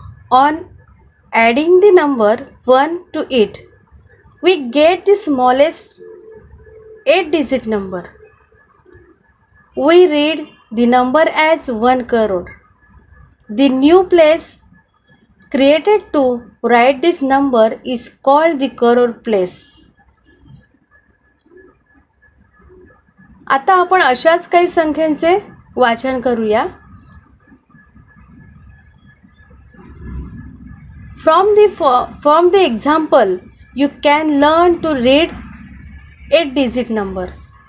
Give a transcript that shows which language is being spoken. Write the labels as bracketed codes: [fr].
[en] On adding the number 1 to it, we get the smallest 8-digit number. We read the number as 1 crore. The new place created to write this number is called the crore place. [mr] आता आपण अशाच काही संख्यांचे वाचन करूया. [en] From the example, you can learn to read 8-digit numbers.